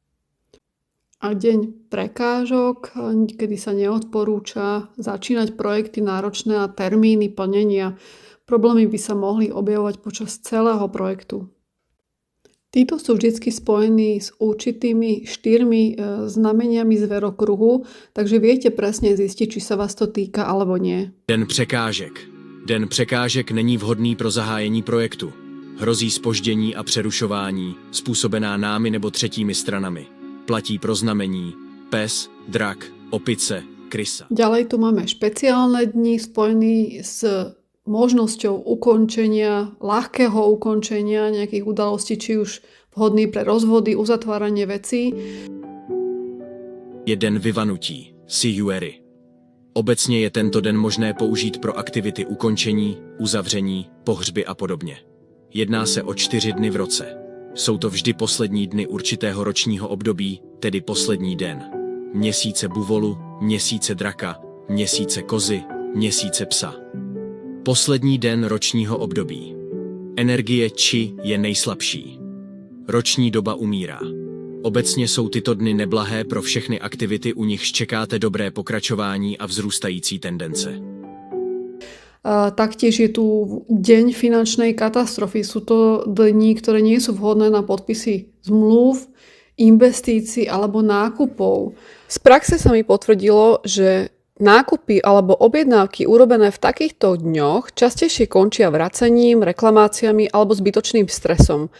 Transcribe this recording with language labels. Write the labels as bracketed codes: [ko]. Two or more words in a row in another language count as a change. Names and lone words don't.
[sk] A deň prekážok, kedy sa neodporúča začínať projekty náročné a termíny plnenia. Problémy by sa mohli objavovať počas celého projektu. Títo sú vždy spojení s určitými 4 znameniami zverokruhu, takže viete presne zistiť, či sa vás to týka alebo nie. [cs] Den překážek. Den překážek není vhodný pro zahájení projektu. Hrozí zpoždění a přerušování, způsobená námi nebo třetími stranami. Platí pro znamení pes, drak, opice, krysa. [sk] Ďalej tu máme špeciálne dni spojený s možnosťou ukončenia, ľahkého ukončenia nejakých udalostí, či už vhodný pre rozvody, uzatváranie vecí. [cs] Je den vyvanutí, siuery. Obecně je tento den možné použít pro aktivity ukončení, uzavření, pohřby a podobně. Jedná se o 4 dny v roce. Jsou to vždy poslední dny určitého ročního období, tedy poslední den měsíce buvolu, měsíce draka, měsíce kozy, měsíce psa. Poslední den ročního období. Energie či je nejslabší. Roční doba umírá. Obecně jsou tyto dny neblahé pro všechny aktivity, u nichž čekáte dobré pokračování a vzrůstající tendence. [sk] Taktiež je tu deň finančnej katastrofy. Sú to dni, ktoré nie sú vhodné na podpisy zmluv, investícií alebo nákupov. Z praxe sa mi potvrdilo, že nákupy alebo objednávky urobené v takýchto dňoch častejšie končia vracením, reklamáciami alebo zbytočným stresom.